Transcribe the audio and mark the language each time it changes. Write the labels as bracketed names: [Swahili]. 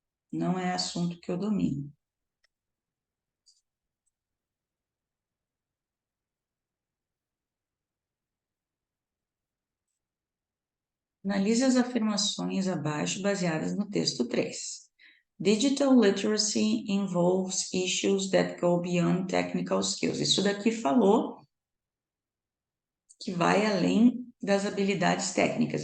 [Portuguese] Não é assunto que eu domino. Analise as afirmações abaixo baseadas no texto 3. [English] Digital literacy involves issues that go beyond technical skills. [Portuguese] Isso daqui falou que vai além das habilidades técnicas.